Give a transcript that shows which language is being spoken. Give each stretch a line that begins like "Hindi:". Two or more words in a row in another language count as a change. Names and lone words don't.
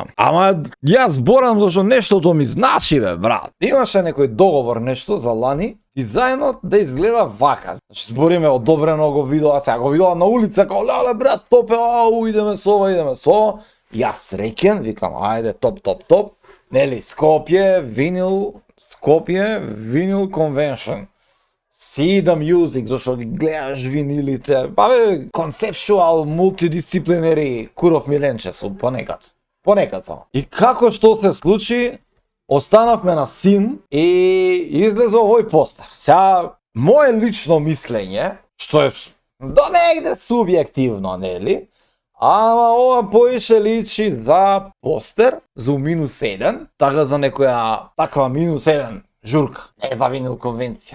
Macedonian: Ама јас зборам зашто нештото ми значи бе, брат. Имаше некој договор нешто за лани дизајнот да изгледа вака. Значи збориме одобрено го видоа, сега го видоа на улица, као леле брат, топе, идеме со ова, идеме со ова. Јас среќен, викам, ајде, топ. Нели, Skopje Vinyl Convention.
English: See the music,
Macedonian: зашто ги гледаш винилите. Па бе,
English: conceptual, multidisciplinary,
Macedonian: куров миленче сум, понекад само. И како што се случи, останавме на син и излезе овој постер. Сега, моje лично мислење, што е до негде субјективно, нели? Ама ова поише личи за постер, за -1, така за некоја таква -1 журка, не за Vinyl конвенција.